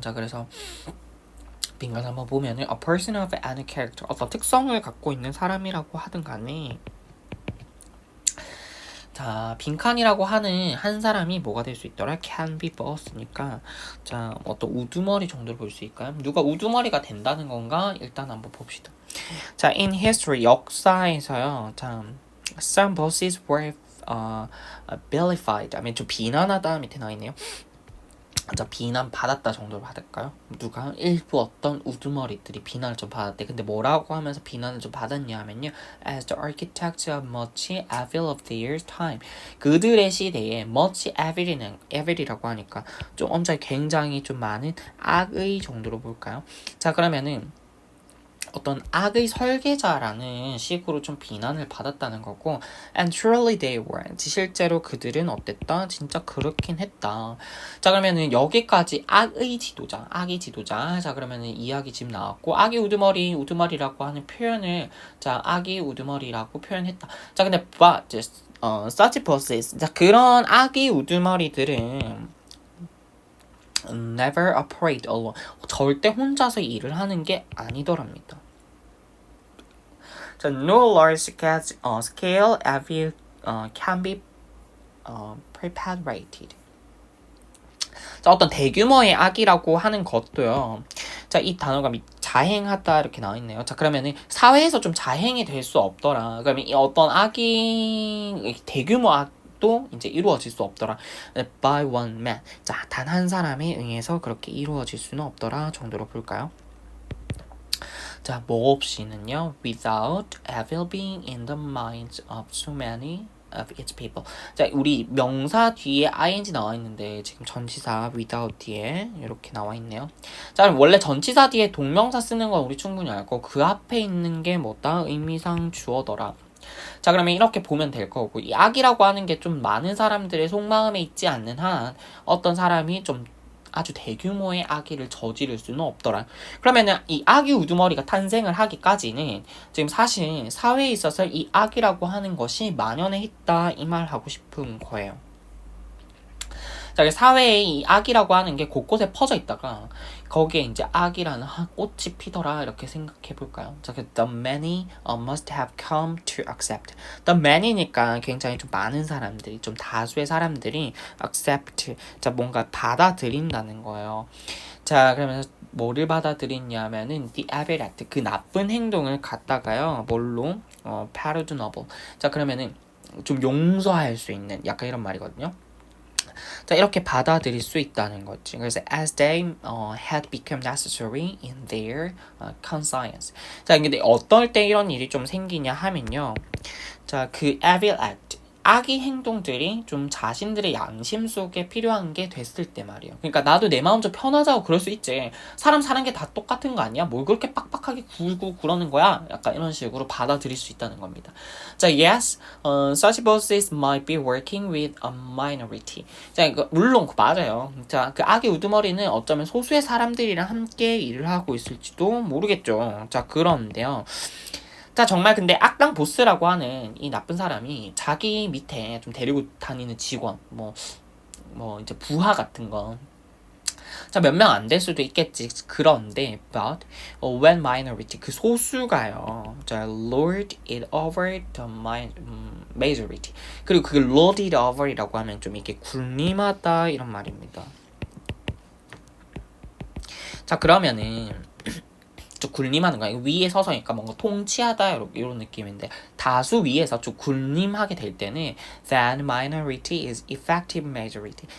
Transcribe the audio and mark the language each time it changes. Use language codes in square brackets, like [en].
[ko] 자, 그래서 빈칸 한번 보면은 [en] a person of any character, [ko] 어떤 특성을 갖고 있는 사람이라고 하든 간에, 자, 빈칸이라고 하는 한 사람이 뭐가 될 수 있더라? [en] can be both [ko] 니까, 자, 어떤 우두머리 정도로 볼 수 있을까요? 누가 우두머리가 된다는 건가? 일단 한번 봅시다. 자, [en] in history, [ko] 역사에서요. [en] 자, some bosses were vilified. [ko] 좀 비난하다 밑에 나와 있네요. 자, 비난 받았다 정도로 받을까요? 누가 일부 어떤 우두머리들이 비난을 좀 받았대. 근데 뭐라고 하면서 비난을 좀 받았냐 하면요, [en] as the architects of much evil of their time. [ko] 그들의 시대에 [en] much evil [ko] 이라고 하니까 좀 엄청 굉장히 좀 많은 악의 정도로 볼까요? 자, 그러면은 어떤 악의 설계자라는 식으로 좀 비난을 받았다는 거고, [en] and truly they were. [ko] 실제로 그들은 어땠다? 진짜 그렇긴 했다. 자, 그러면은 여기까지 악의 지도자. 자, 그러면은 이야기 지금 나왔고, 악의 우두머리라고 하는 표현을, 자, 악의 우두머리라고 표현했다. 자, 근데 [en] such bosses. [ko] 자, 그런 악의 우두머리들은 [en] never operate alone. [ko] 절대 혼자서 일을 하는 게 아니더랍니다. [en] 자, no large scale evil can be perpetrated. [ko] 자, 어떤 대규모의 악이라고 하는 것도요. 자, 이 단어가 자행하다 이렇게 나와 있네요. 자, 그러면은 사회에서 좀 자행이 될 수 없더라. 그러면 이 어떤 악이 대규모 악도 이제 이루어질 수 없더라. [en] by one man. [ko] 자, 단 한 사람에 의해서 그렇게 이루어질 수는 없더라 정도로 볼까요? [en] 자, [ko] 뭐 없이는요, [en] without evil being in the minds of so many of its people. [ko] 자, 우리 명사 뒤에 ing 나와 있는데 지금 전치사 without 뒤에 이렇게 나와 있네요. 자, 그럼 원래 전치사 뒤에 동명사 쓰는 건 우리 충분히 알고, 그 앞에 있는 게 뭐다? 의미상 주어더라. 자, 그러면 이렇게 보면 될 거고, 이 악이라고 하는 게 좀 많은 사람들의 속마음에 있지 않는 한 어떤 사람이 좀 아주 대규모의 악의를 저지를 수는 없더라. 그러면은 이 악의 우두머리가 탄생을 하기까지는 지금 사실 사회에 있어서 이 악이라고 하는 것이 만연해 있다, 이 말 하고 싶은 거예요. 자, 사회에 이 악이라고 하는 게 곳곳에 퍼져 있다가 거기에 이제 악이라는 꽃이 피더라, 이렇게 생각해 볼까요? [en] 자, the many must have come to accept. the many [ko] 니까 굉장히 좀 많은 사람들이, 좀 다수의 사람들이 accept. 자, 뭔가 받아들인다는 거예요. 자, 그러면서 뭐를 받아들이냐면은 [en] the evil act, [ko] 그 나쁜 행동을 갖다가요, 뭘로? [en] pardonable. [ko] 자, 그러면은 좀 용서할 수 있는 약간 이런 말이거든요. 자, 이렇게 받아들일 수 있다는 거지. [en] 그래서 as they had become necessary in their conscience. [ko] 자, 근데 어떨 때 이런 일이 좀 생기냐 하면요. 자, 그 evil act, 악의 행동들이 좀 자신들의 양심 속에 필요한 게 됐을 때 말이에요. 그러니까 나도 내 마음 좀 편하자고 그럴 수 있지. 사람 사는 게 다 똑같은 거 아니야? 뭘 그렇게 빡빡하게 굴고 그러는 거야? 약간 이런 식으로 받아들일 수 있다는 겁니다. [en] 자, yes, such bosses might be working with a minority. [ko] 자, 물론 맞아요. 자, 그 악의 우두머리는 어쩌면 소수의 사람들이랑 함께 일을 하고 있을지도 모르겠죠. 자, 그런데요. 자, 정말 근데 악당 보스라고 하는 이 나쁜 사람이 자기 밑에 좀 데리고 다니는 직원, 뭐 이제 부하 같은 거, 자, 몇 명 안 될 수도 있겠지. [en] 그런데 but when minority, [ko] 그 소수가요, [en] 자, lord it over the majority. [ko] 그리고 그 [en] lord it over [ko] 이라고 하면 좀 이렇게 군림하다, 이런 말입니다. 자, 그러면은 좀 군림하는 거야. 위에 서서니까 뭔가 통치하다, 이런 느낌인데, 다수 위에서 좀 군림하게 될 때는 [en] that minority is effective majority.